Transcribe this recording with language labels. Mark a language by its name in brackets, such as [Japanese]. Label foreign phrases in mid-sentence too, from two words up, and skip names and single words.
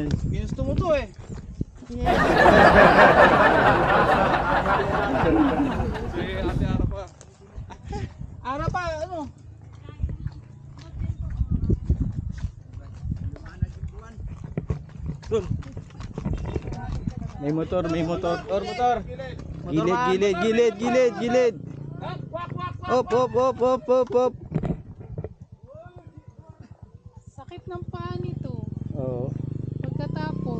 [Filipino] Ginusto mo to eh. Si Ate Ara pa. Ara pa, ano? Doon. May motor, may motor. Motor. Gilid, gilid, gilid, gilid, gilid. Wak, wak, wak. Op, op, op, op, op, op. Sakit ng paa nito. Oo. Pagkatapos,